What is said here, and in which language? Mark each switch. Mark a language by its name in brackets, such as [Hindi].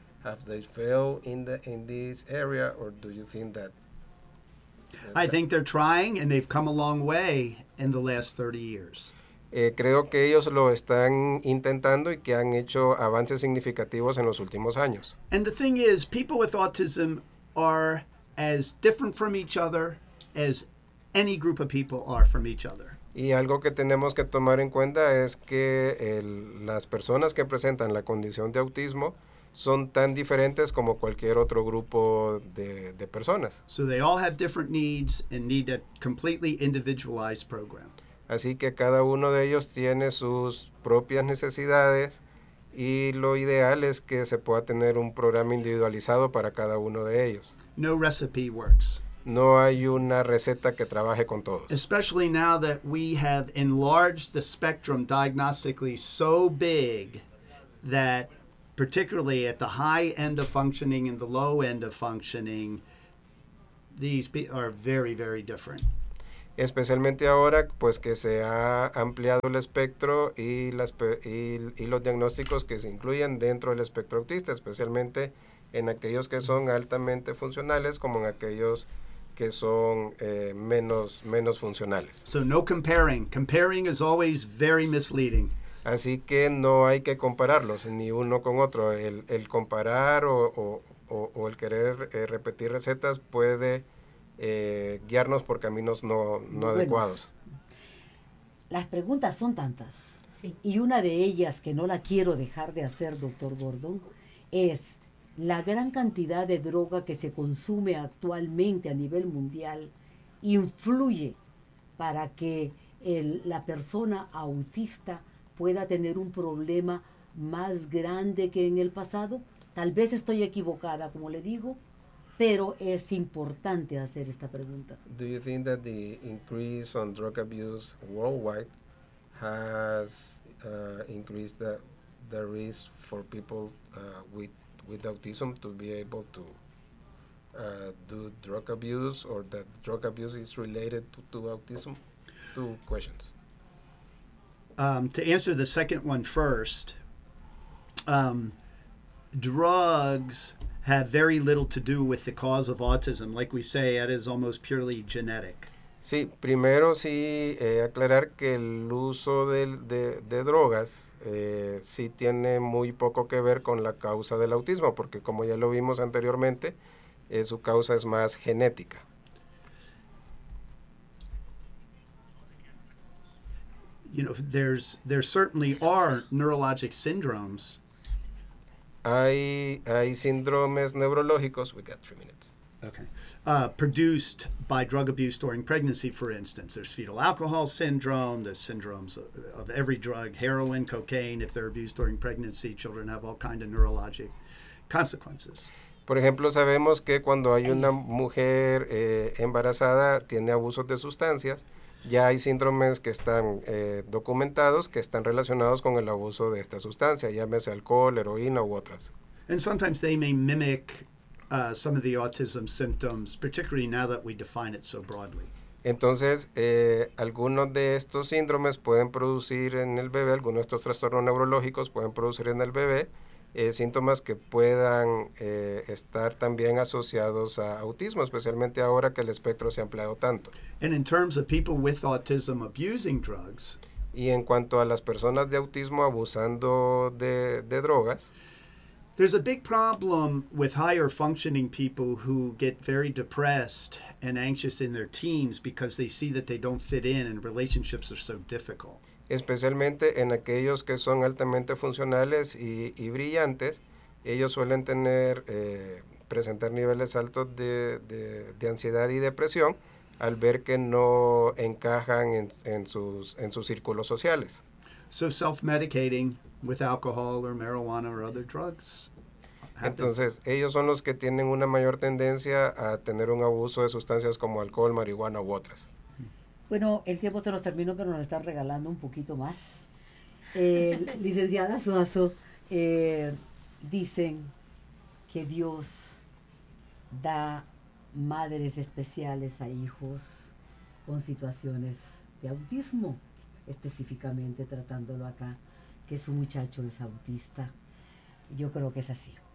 [English] Have they failed in this area, or do you think that? I think they're trying, and they've come a long way in the last 30 years. [Spanish] Creo que ellos lo están intentando y que han hecho avances significativos en los últimos años. [English] And the thing is, people with autism are as different from each other as any group of people are from each other. [Spanish] Y algo que tenemos que tomar en cuenta es que las personas que presentan la condición de autismo son tan diferentes como cualquier otro grupo de personas. [English] So they all have different needs and need a completely individualized program. [Spanish] Así que cada uno de ellos tiene sus propias necesidades, y lo ideal es que se pueda tener un programa individualizado para cada uno de ellos. [English] No recipe works. [Spanish] No hay una receta que trabaje con todos. [English] Especially now that we have enlarged the spectrum diagnostically so big that particularly at the high end of functioning and the low end of functioning, these are very, very different. [Spanish] especialmente ahora, pues que se ha ampliado el espectro y los diagnósticos que se incluyen dentro del espectro autista, especialmente en aquellos que son altamente funcionales como en aquellos que son menos funcionales. [English] So no comparing. Comparing is always very misleading. [Spanish] Así que no hay que compararlos ni uno con otro. El comparar o el querer repetir recetas puede guiarnos por caminos no adecuados. Las preguntas son tantas. Sí. Y una de ellas que no la quiero dejar de hacer, doctor Gordon, es la gran cantidad de droga que se consume actualmente a nivel mundial influye para que la persona autista pueda tener un problema más grande que en el pasado. Tal vez estoy equivocada, como le digo, pero es importante hacer esta pregunta. [English] Do you think that the increase on drug abuse worldwide has increased the risk for people with autism to be able to do drug abuse, or that drug abuse is related to autism? Two questions. To answer the second one first, drugs have very little to do with the cause of autism. Like we say, it is almost purely genetic. [Spanish] Sí, primero sí aclarar que el uso de drogas sí tiene muy poco que ver con la causa del autismo, porque como ya lo vimos anteriormente, su causa es más genética. [English] You know, there certainly are neurologic syndromes. [Spanish] Hay síndromes neurológicos. [English] We got 3 minutes. Okay. Produced by drug abuse during pregnancy, for instance. There's fetal alcohol syndrome, there's syndromes of every drug, heroin, cocaine. If they're abused during pregnancy, children have all kinds of neurologic consequences. [Spanish] Por ejemplo, sabemos que cuando hay una mujer embarazada, tiene abusos de sustancias, ya hay síndromes que están documentados que están relacionados con el abuso de esta sustancia, llámese alcohol, heroína u otras. [English] And sometimes they may mimic some of the autism symptoms, particularly now that we define it so broadly. [Spanish] Entonces, algunos de estos síndromes pueden producir en el bebé, algunos de estos trastornos neurológicos pueden producir en el bebé síntomas que puedan estar también asociados a autismo, especialmente ahora que el espectro se ha ampliado tanto. [English] And in terms of people with autism abusing drugs, [Spanish] y en cuanto a las personas de autismo abusando de drogas, [English] there's a big problem with higher functioning people who get very depressed and anxious in their teens because they see that they don't fit in and relationships are so difficult. [Spanish] Especialmente en aquellos que son altamente funcionales y brillantes, ellos suelen tener presentar niveles altos de ansiedad y depresión al ver que no encajan en sus círculos sociales. [English] So self-medicating with alcohol or marijuana or other drugs. [Spanish] Entonces, ellos son los que tienen una mayor tendencia a tener un abuso de sustancias como alcohol, marihuana u otras. Bueno, el tiempo se nos terminó, pero nos está regalando un poquito más. Licenciada Suazo, dicen que Dios da madres especiales a hijos con situaciones de autismo, específicamente tratándolo acá, que su muchacho es autista. Yo creo que es así.